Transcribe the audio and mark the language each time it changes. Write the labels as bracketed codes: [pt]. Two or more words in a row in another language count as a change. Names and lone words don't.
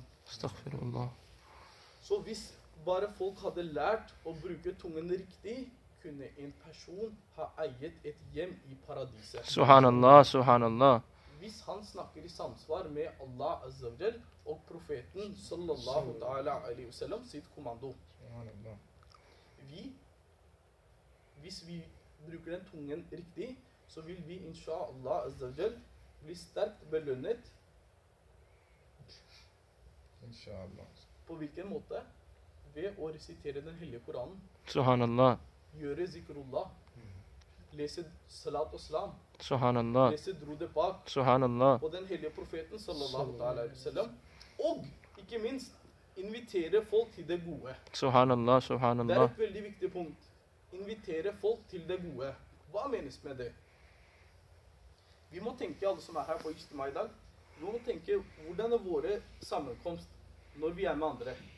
[no] Astaghfirullah. Så hvis bare folk hadde lært å bruke tungen riktig, kunne en person ha eiet et hjem i paradiset. [ar] سبحان الله سبحان الله. [no] Hvis han snakker i samsvar med Allah [ar] عز وجل [no] og profeten [ar] صلى الله تعالى عليه وسلم [no] sitt kommando. Hvis vi bruker den tungen riktig, så vil vi [ar] إن شاء الله عز وجل [no] bli sterkt belønnet. Inshallah. På hvilken måte? Ved å resitere den hellige Koranen. Subhanallah. Gjøre zikrullah. Lese salat og salam. Subhanallah. Lese [ur] درود پاک [no] Subhanallah. på den hellige profeten [ar] صلى الله تعالى عليه وسلم. [no] Og ikke minst invitere folk til det gode. Subhanallah, Det er subhanallah. et veldig viktig punkt. Invitere folk til det gode. Hva menes med det? Vi må tenke, alle som er her på Ijtima i dag, vi må tenke hvordan er våre sammenkomst når vi er med andre.